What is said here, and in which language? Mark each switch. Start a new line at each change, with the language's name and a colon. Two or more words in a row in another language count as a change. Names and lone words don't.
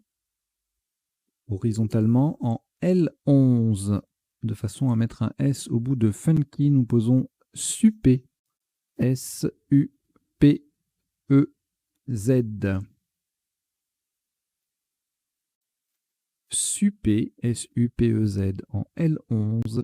French: Horizontalement en L11. De façon à mettre un S au bout de Funky, nous posons SUPE. S-U-P-E-Z. SUPE, S-U-P-E-Z en L11.